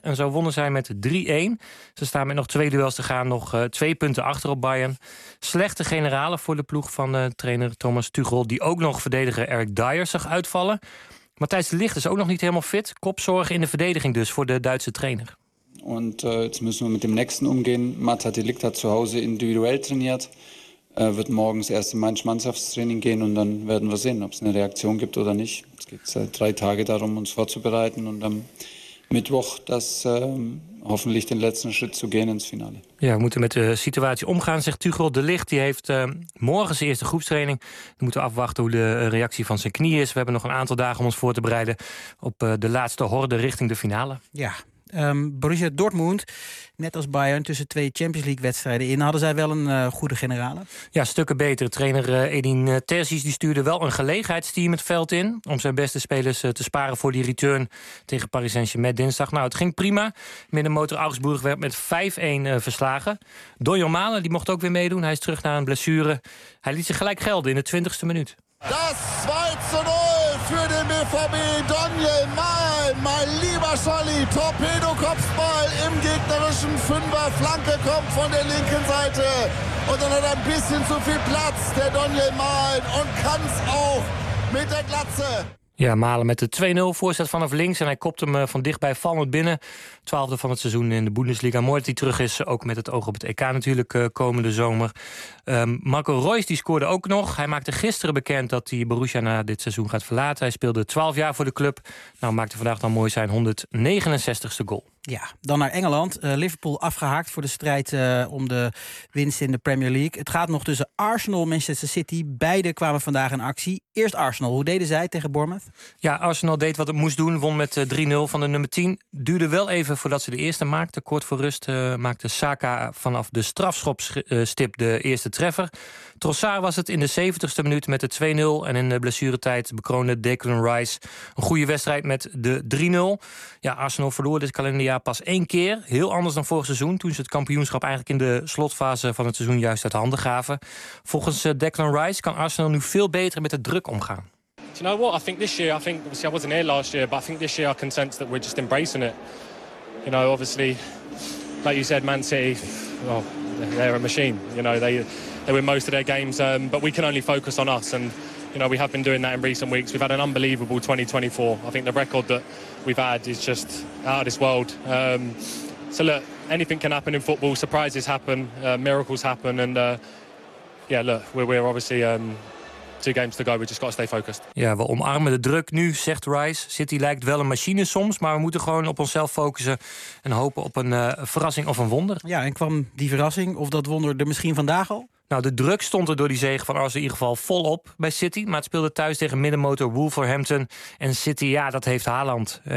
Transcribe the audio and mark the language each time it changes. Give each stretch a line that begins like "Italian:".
Dutch: En zo wonnen zij met 3-1. Ze staan met nog 2 duels te gaan, nog 2 punten achter op Bayern. Slechte generale voor de ploeg van trainer Thomas Tuchel, die ook nog verdediger Eric Dier zag uitvallen. Matthijs de Ligt is ook nog niet helemaal fit. Kopzorgen in de verdediging dus voor de Duitse trainer.
German: Und jetzt müssen wir mit dem Nächsten umgehen. Mata de Ligt hat zu Hause individuell trainiert, wird morgens erst in mein Mannschaftstraining gehen und dann werden wir sehen, ob es eine Reaktion gibt oder nicht. Es geht 3 Tage darum, uns vorzubereiten und am Mittwoch das hoffentlich den letzten Schritt zu gehen ins Finale.
Dutch: Ja, we moeten met de situatie omgaan, zegt Tuchel. De Ligt die heeft morgen zijn eerste groepstraining. We moeten afwachten hoe de reactie van zijn knie is. We hebben nog een aantal dagen om ons voor te bereiden op de laatste horde richting de finale. Ja. Borussia Dortmund, net als Bayern, tussen 2 Champions League wedstrijden in, hadden zij wel een goede generale? Ja, stukken beter. Trainer Edin Terzic die stuurde wel een gelegenheidsteam het veld in om zijn beste spelers te sparen voor die return tegen Paris Saint-Germain dinsdag. Nou, het ging prima. Middenmotor Augsburg werd met 5-1 verslagen. Donjon Malen die mocht ook weer meedoen. Hij is terug naar een blessure. Hij liet zich gelijk gelden in de 20e minuut.
German: Das 2-0 für den BVB. Daniel Mahl, mein lieber Scholli. Torpedo-Kopfball im gegnerischen Fünfer. Flanke kommt von der linken Seite. Und dann hat er ein bisschen zu viel Platz, der Daniel Mahl. Und kann's auch mit der Glatze.
Dutch: Ja, Malen met de 2-0 voorzet vanaf links. En hij kopt hem van dichtbij vallend binnen. 12e van het seizoen in de Bundesliga. Mooi dat hij terug is, ook met het oog op het EK natuurlijk komende zomer. Marco Reus die scoorde ook nog. Hij maakte gisteren bekend dat hij Borussia na dit seizoen gaat verlaten. Hij speelde 12 jaar voor de club. Nou, maakte vandaag dan mooi zijn 169ste goal. Ja, dan naar Engeland. Liverpool afgehaakt voor de strijd om de winst in de Premier League. Het gaat nog tussen Arsenal en Manchester City. Beide kwamen vandaag in actie. Eerst Arsenal. Hoe deden zij tegen Bournemouth? Ja, Arsenal deed wat het moest doen. Won met 3-0 van de nummer 10. Duurde wel even voordat ze de eerste maakte. Kort voor rust maakte Saka vanaf de strafschopstip de eerste treffer. Trossard was het in de 70ste minuut met de 2-0. En in de blessuretijd bekroonde Declan Rice een goede wedstrijd met de 3-0. Ja, Arsenal verloor dit kalenderjaar pas één keer. Heel anders dan vorig seizoen, toen ze het kampioenschap eigenlijk in de slotfase van het seizoen juist uit handen gaven. Volgens Declan Rice kan Arsenal nu veel beter met de druk omgaan.
English: Do you know what? I think this year, I think, obviously I wasn't here last year, but I think this year I can sense that we're just embracing it. You know, obviously, like you said, Man City, well, they're a machine. You know, they win most of their games, but we can only focus on us. And, you know, we have been doing that in recent weeks. We've had an unbelievable 2024. I think the record that we've had is just out of this world. So look, anything can happen in football. Surprises happen, miracles happen. And yeah, look, we're obviously... Two games to go, we just got to stay focused.
Dutch: Ja, we omarmen de druk nu, zegt Rice. City lijkt wel een machine soms, maar we moeten gewoon op onszelf focussen en hopen op een verrassing of een wonder. Ja, en kwam die verrassing of dat wonder er misschien vandaag al? Nou, de druk stond er door die zege van Arsenal in ieder geval volop bij City. Maar het speelde thuis tegen middenmotor Wolverhampton. En City, ja, dat heeft Haaland.